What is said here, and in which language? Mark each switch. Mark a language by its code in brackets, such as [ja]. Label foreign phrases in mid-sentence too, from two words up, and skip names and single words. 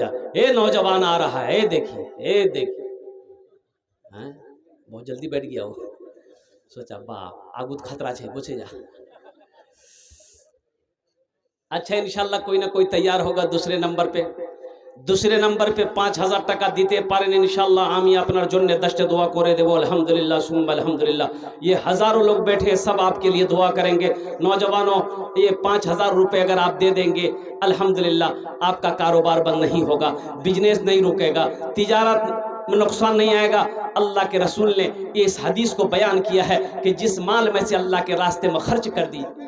[ur] اے نوجوان آ رہا ہے, دیکھیے بہت جلدی بیٹھ گیا وہ, سوچا باپ آگود خطرہ چھے بچے جا. اچھا انشاءاللہ کوئی نہ کوئی تیار ہوگا. دوسرے نمبر پہ [bn] 5000 টাকা দিতে পারেন ইনশাআল্লাহ. আমি আপনার জন্য দশটা দোয়া করে দেবো [ar] الحمد لله ثم الحمد لله. [ur] یہ ہزاروں لوگ بیٹھے سب آپ کے لیے دعا کریں گے. نوجوانوں یہ 5000 روپے اگر آپ دے دیں گے الحمدللہ آپ کا کاروبار بند نہیں ہوگا, بزنس نہیں رکے گا, تجارت میں نقصان نہیں آئے گا. اللہ کے رسول نے اس حدیث کو بیان کیا ہے کہ جس مال میں سے اللہ کے راستے میں خرچ کر دی.